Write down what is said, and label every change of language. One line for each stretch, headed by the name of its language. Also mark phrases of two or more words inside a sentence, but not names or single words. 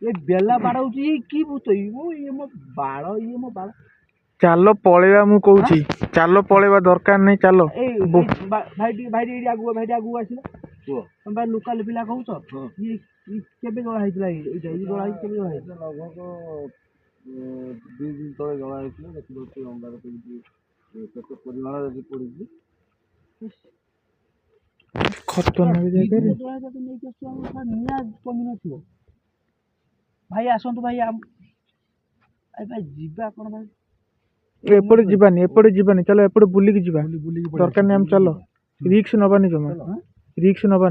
Odia: ଏ ବେଲା ବାଡ଼ଉଛି କି ଭୂତ ଇଏ ମୋ ବାଳ ଇଏ ମୋ ବାଳ ଚାଲ ପଳେଇବା ମୁଁ କହୁଛି ଚାଲ ପଳେଇବା ଦରକାର ନାହିଁ ଚାଲ ଭାଇ ଏଇଠି ଆଗକୁ ଭାଇ ଆଗକୁ ଆସିଲା ତମେ ଭାଇ ଲୋକାଲ ପିଲା କହୁଛ ଇଏ କେବେ ଜଳା ହେଇଥିଲା ଏଇଟା ଏଇ ଜଳା ହେଇଛି କେବେ ଜଳା ହେଇଥିଲା ଲଗଭଗ 2 ଦିନ ତଳେ ଜଳା ହୋଇଥିଲା ଦେଖନ୍ତୁ ଅଙ୍ଗାର କେତେ ପରିମାଣ ଯଦି ପଡ଼ି ଖତରନାକ ଜାଗାରେ ନେଇକି ଆସୁଛୁ ଆମର ନିଆଁ କମି ନଥିବ ଭାଇ ଆସନ୍ତୁ ଭାଇ ଭାଇ ଯିବା ଆପଣ ଭାଇ ଏପଟେ ଯିବାନି ଚାଲ ଏପଟେ ବୁଲିକି ଯିବା ଦରକାର ନାହିଁ ଆମେ ଚାଲ ରିକ୍ସ ନବାନି ଜମା ରିକ୍ସ ନବାନି